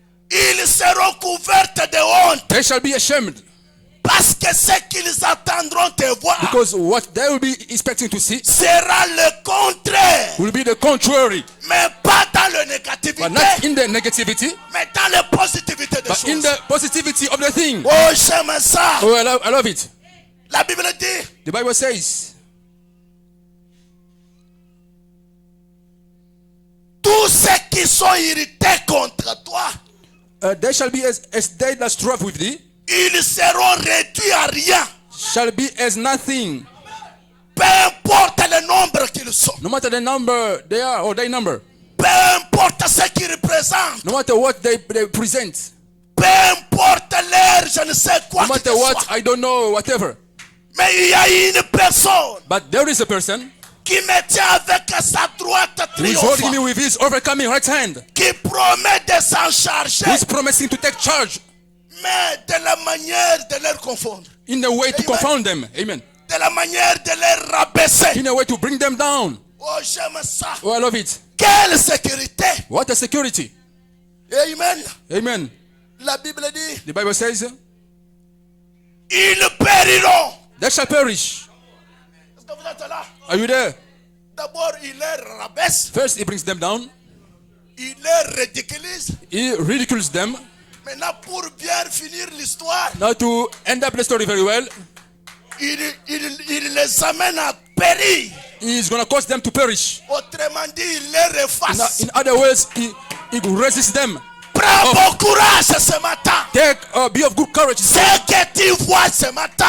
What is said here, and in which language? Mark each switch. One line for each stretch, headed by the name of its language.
French: Ils seront couverts de honte.
English: They shall be ashamed.
French: Parce que ce qu'ils attendront de voir
English: Because what they will be expecting to see
French: sera le contraire.
English: will be the contrary.
French: Mais pas dans la négativité,
English: But not in the negativity,
French: mais dans la positivité des
English: but in
French: choses.
English: the positivity of the thing.
French: Oh, j'aime ça.
English: Oh, I love it.
French: La Bible dit,
English: The Bible says,
French: tous ceux qui sont irrités contre toi,
English: they shall be as they that strive with thee,
French: ils seront réduits à rien.
English: shall be as nothing.
French: Peu importe le nombre qu'ils sont.
English: No matter the number they are or their number.
French: Peu importe ce qu'ils représentent.
English: No matter what they present.
French: Peu importe l'air, je ne sais quoi
English: No
French: que
English: matter
French: ce
English: what,
French: soit.
English: I don't know, whatever.
French: Mais il y a une personne
English: But there is a person
French: qui me tient avec sa droite
English: who is holding me
French: triomphante,
English: with his overcoming right hand.
French: qui promet de s'en charger,
English: Who is promising to take charge
French: mais de la manière de les confondre,
English: in a way to Amen. confound them. Amen.
French: de la manière de les rabaisser.
English: In a way to bring them down.
French: Oh, j'aime ça.
English: Oh, I love it.
French: Quelle sécurité.
English: What a security. Amen. Amen.
French: La Bible dit,
English: The Bible says,
French: ils périront.
English: they shall perish.
French: Est-ce que vous êtes là?
English: Are you there?
French: D'abord, il les rabaisse,
English: First, he brings them down.
French: il les ridiculise.
English: He ridicules them.
French: Maintenant, pour bien finir l'histoire,
English: Now, to end up the story very well,
French: il les amène à périr.
English: he is going to cause them to perish.
French: Autrement dit, il les efface.
English: In other words, he resist them.
French: Prends bon courage ce matin.
English: Be of good courage.
French: Ce que tu vois ce matin